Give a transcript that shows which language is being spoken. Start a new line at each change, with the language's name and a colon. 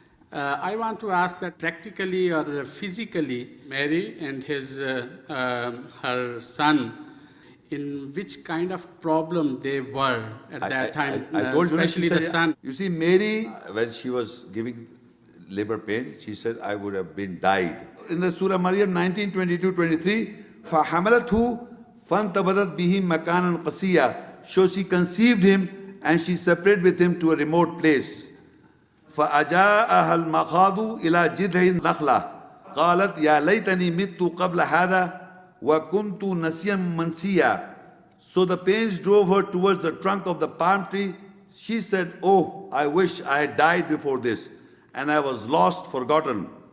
English: I want to ask that practically or physically, Mary and her son, in which kind of problem they were at that time, I told you, especially she the said, son. You see, Mary, when she was giving labor pain, she said, I would have been died. In the Surah Maryam 19:22-23,
Arabic: فَحَمَلَتْهُ فَانْتَبَذَتْ بِهِ مَكَانًا قَصِيًّا.
English: So she conceived him and she separated with him to a remote place.
Arabic: فَأَجَاءَهَا الْمَخَاضُ إِلَى جِذْعِ النَّخْلَةِ قَالَتْ يَا لَيْتَنِي مِتُّ قَبْلَ هَذَا وَكُنْتُ نَسِيًّا مَنْسِيًّا.
English: So the pains drove her towards the trunk of the palm tree. She said, oh, I wish I had died before this, and I was lost, forgotten.